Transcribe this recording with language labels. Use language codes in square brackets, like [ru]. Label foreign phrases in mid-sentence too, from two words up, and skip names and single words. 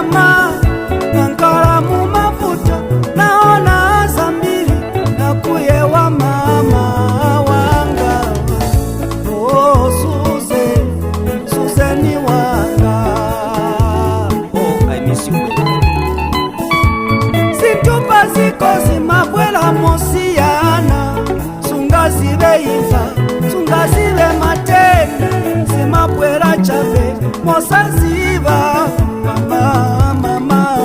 [ny] ma nankala mu mafuta, naona zambiri na kuyewa mama wanga. Oh, Suzeni wanga, [en] oh, I miss you. [ny] Situpa ziko zimabwela mosiyana, sungazibe ifa, sungazibe matenda, zimabwela chabe mosaziba mama.